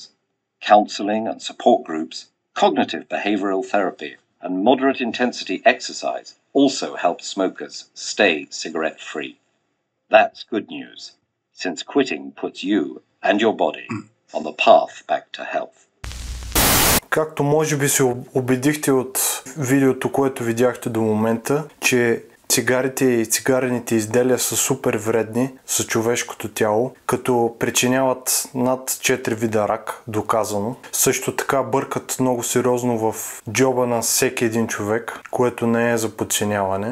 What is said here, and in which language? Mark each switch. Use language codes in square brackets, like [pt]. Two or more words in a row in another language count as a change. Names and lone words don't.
[en] Counseling and support groups, cognitive behavioral therapy, and moderate intensity exercise also help smokers stay cigarette-free. That's good news, since quitting puts you and your body on the path back to health. [bg] Както може би се убедихте от видеото, което видяхте до момента, че цигарите и цигарените изделия са супер вредни за човешкото тяло, като причиняват над 4 вида рак, доказано. Също така бъркат много сериозно в джоба на всеки един човек, което не е за подценяване.